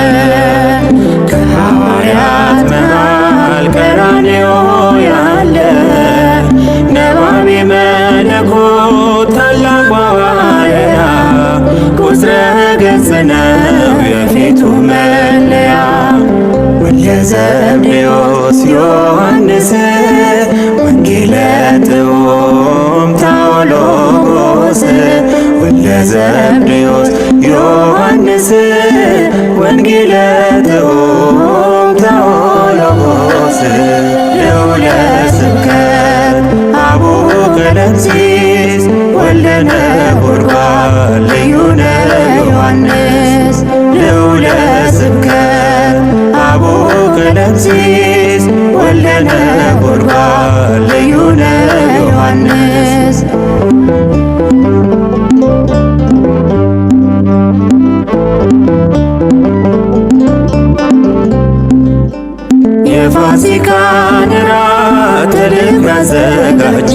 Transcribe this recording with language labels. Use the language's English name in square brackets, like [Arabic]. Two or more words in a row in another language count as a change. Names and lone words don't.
[Amharic] ከሐዋርያት መሃል ቀራንዮ ያለ ነባቤ መለኮት ታላቅ ሐዋርያ ቁጥረ ገጽ ነው የፊቱ መለያ ወልደ ዘብዴዎስ ዮሐንስ ወንጌለ [Geez] ጥዑም ታኦሎጎስ ወልደ ዘብዴዎስ ዮሐንስ ወንጌለ ጥዑም ታኦሎጎስ ልዑለ ስብከት አቡነ ቀለምሲስ ወልደ ነጎድጓድ ልዩነ ዮሐንስ ልዑለ ስብከት አቡነ ቀለምሲስ ወልደ ነጎድጓድ ልዩነ ዮሐንስ [Amharic] የፋሲካን እራት ልብ ያዘጋጀ